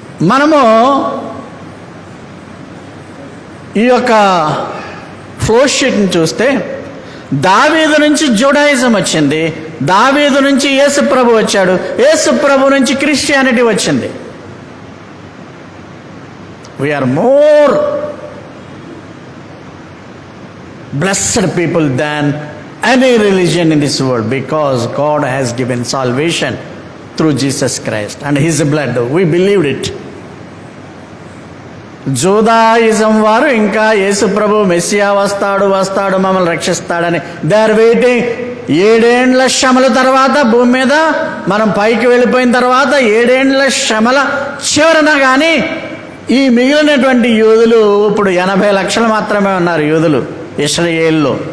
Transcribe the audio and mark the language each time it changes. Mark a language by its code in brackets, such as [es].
[te] మనము ఈ యొక్క ఫ్లోషీట్ని చూస్తే దావీదు నుంచి జూడాయిజం వచ్చింది, దావీదు నుంచి యేసు ప్రభు వచ్చాడు, యేసు ప్రభు నుంచి క్రిస్టియానిటీ వచ్చింది. [en] We are more blessed people than any religion in this world, because God has given salvation through Jesus Christ and his blood. We believed it. [te] జూదాయిజం వారు ఇంకా యేసు ప్రభు మెస్సియా వస్తాడు మమ్మల్ని రక్షిస్తాడని [en] They are waiting. [te] 7 ఏండ్ల శ్రమల తర్వాత భూమి మీద మనం పైకి వెళ్ళిపోయిన తర్వాత 7 ఏండ్ల శ్రమల చివరన కానీ ఈ మిగిలినటువంటి యూదులు, ఇప్పుడు 80 లక్షలు మాత్రమే ఉన్నారు యూదులు ఇశ్రాయేల్లో.